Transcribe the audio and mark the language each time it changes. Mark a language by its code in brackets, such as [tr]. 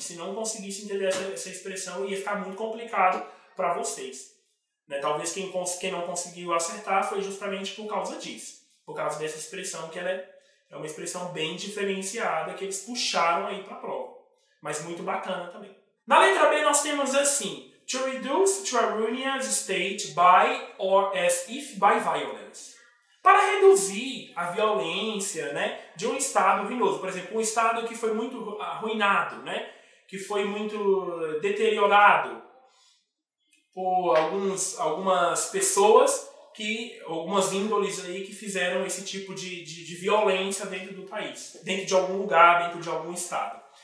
[pt] Se não conseguisse entender essa expressão, ia ficar muito complicado para vocês. Né? Talvez quem não conseguiu acertar foi justamente por causa disso. Por causa dessa expressão, que ela é uma expressão bem diferenciada, que eles puxaram aí para a prova. Mas muito bacana também. Na letra B, nós temos assim: [en] to reduce to a ruinous state by or as if by violence. [pt] Para reduzir a violência, né, de um estado ruinoso. Por exemplo, um estado que foi muito arruinado, né, que foi muito deteriorado por algumas pessoas, algumas índoles aí que fizeram esse tipo de violência dentro do país, dentro de algum lugar, dentro de algum estado.